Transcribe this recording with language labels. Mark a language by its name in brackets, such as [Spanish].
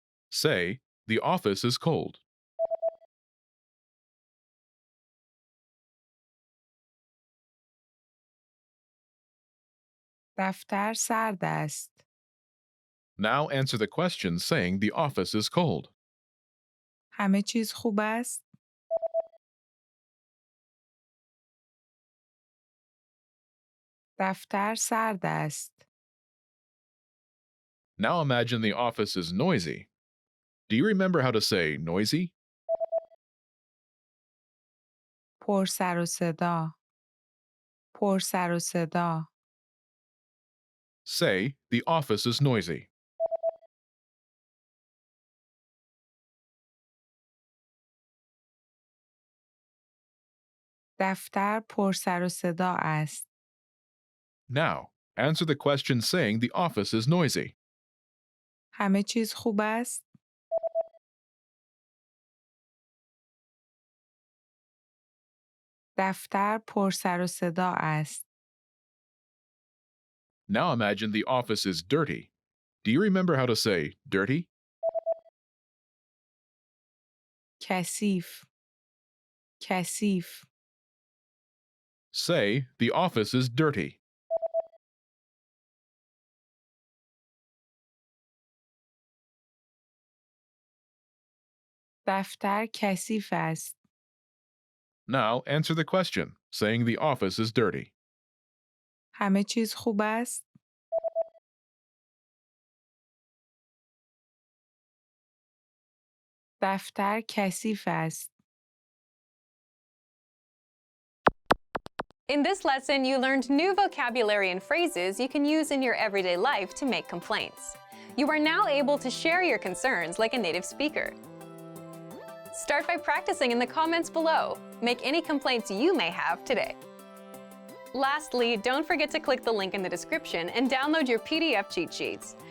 [English] Say, the office is cold. [Persian] دفتر سرد است. [English] Now answer the question saying the office is cold. [Persian] همه چیز خوب است؟ دفتر سرد است. [English] Now imagine the office is noisy. Do you remember how to say noisy? [Persian] پر سر و صدا. پر سر و صدا. [English] Say, the office is noisy. [Persian] دفتر پر سر و صدا است. [English] Now, answer the question saying the office is noisy. [Persian] همه چیز خوب است؟ دفتر پر سر و صدا است. [English] Now imagine the office is dirty. Do you remember how to say dirty? [Persian] کثیف. کثیف. [English] Say, the office is dirty. [Persian] دفتر کثیف است. [English] Now answer the question, saying the office is dirty. [Persian] همه چیز خوب است؟ دفتر کثیف است. [English] In this lesson, you learned new vocabulary and phrases you can use in your everyday life to make complaints. You are now able to share your concerns like a native speaker. Start by practicing in the comments below. Make any complaints you may have today. Lastly, don't forget to click the link in the description and download your PDF cheat sheets.